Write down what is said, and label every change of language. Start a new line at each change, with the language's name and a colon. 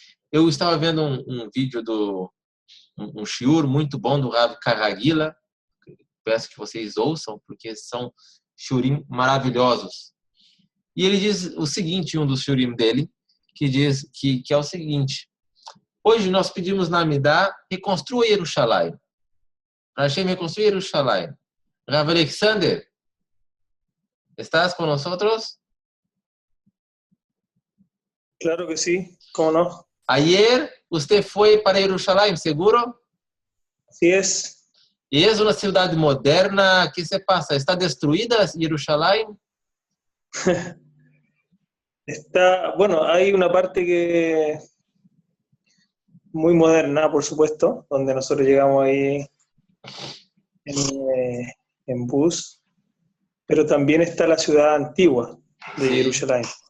Portuguese: Eu estava vendo um vídeo um shiur muito bom do Rav Karagila. Peço que vocês ouçam, porque são shiurim maravilhosos. E ele diz o seguinte, um dos shiurim dele, que diz que é o seguinte: hoje nós pedimos na Midá, reconstrua Yerushalayim. Para Hashem reconstruir Yerushalayim.
Spanish: Rav Alexander, ¿estás con nosotros? Claro que sí, ¿cómo no? Ayer usted fue para Yerushalayim, ¿seguro? Así es.
Portuguese: E é uma cidade moderna, que se passa? Está destruída Yerushalayim?
Spanish: Bueno, hay una parte que muy moderna, por supuesto, donde nosotros llegamos ahí en bus, pero también está la ciudad antigua de Jerusalén.